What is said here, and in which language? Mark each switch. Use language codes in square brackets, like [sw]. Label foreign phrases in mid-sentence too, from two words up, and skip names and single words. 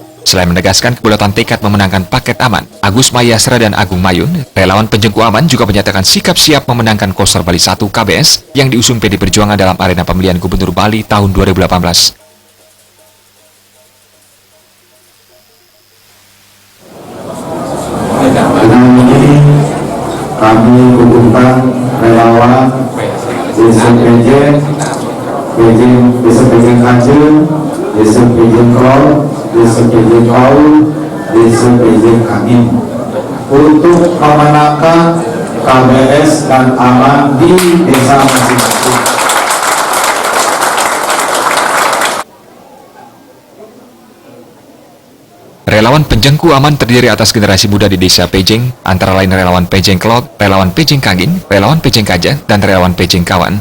[id] Selain menegaskan kebulatan tekad memenangkan paket aman, Agus Mayastra dan Agung Mayun, relawan Pejengku Aman juga menyatakan sikap siap memenangkan Koster Bali 1 KBS yang diusung PD Perjuangan dalam arena pemilihan Gubernur Bali tahun 2018. Ini kami kukuhkan relawan Desa Pejeng, Desa Pejeng Kanjeng, Desa Pejeng Krol, Desa Pejeng Kaul, Desa Pejeng Angin untuk memenangkan KBS dan aman di desa masing-masing. Relawan Pejengku Aman terdiri atas generasi muda di desa Pejeng, antara lain relawan Pejeng Kelot, relawan Pejeng Kangin, relawan Pejeng Kaja, dan relawan Pejeng Kawan.